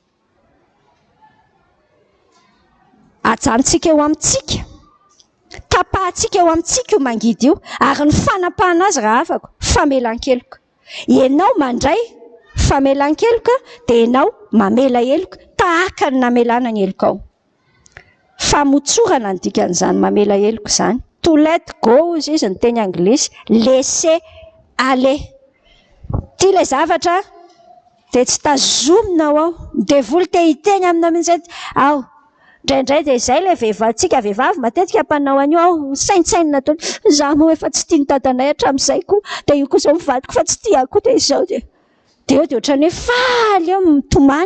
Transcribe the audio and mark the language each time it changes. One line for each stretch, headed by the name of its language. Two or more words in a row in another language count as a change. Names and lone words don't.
Malagasy: Ajanontsika eo amintsika, tapahantsika eo amintsika io mangidy io ary ny fanapahana azy raha afaka famelan-keloka. Ianao mandray famelan-keloka dia ianao mamela heloka tahaka ny namelana ny heloka ao. Famotsorana ny dikan'izany mamela heloka izany.
English: To let go
Malagasy: izy ny teny anglisy,
French: laisser aller.
Malagasy: Tia ilay zavatra dia tsy tazominao ao, dia voly te hiteny aminao mihitsy ao. Indraindray dia izay ilay vehivavitsika vehivavy matetika mpanao an'io ao, saintsainy nataony izaho moa efa tsy tia ny dadanay hatramin'izay koa, dia io koa izao mivadiko fa tsy tiako dia izao dia eo dia ohatran'ny hoe faly eo mitomany.